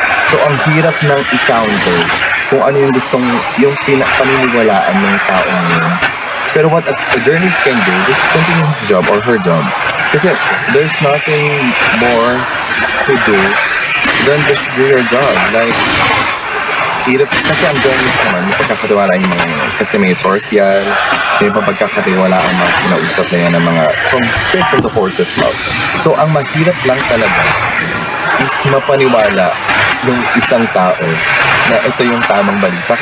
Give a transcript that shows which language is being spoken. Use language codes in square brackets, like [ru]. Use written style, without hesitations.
[tl] So ang hirap ng i-counter kung ano yung paniniwalaan ng taong yun. [en] Pero what a journalist can do is continue his job or her job. Kasi there's nothing more to do than just do your job. [tl] Like, kasi ang journalist naman, may pagkakatiwala yung mga yun. Kasi may source yan, may pagkakatiwala ang mga kinausap na yan ng mga [en] straight from the horse's mouth. [tl] So, ang mahirap lang talaga is mapaniwala yung isang tao na ito yung tamang balita.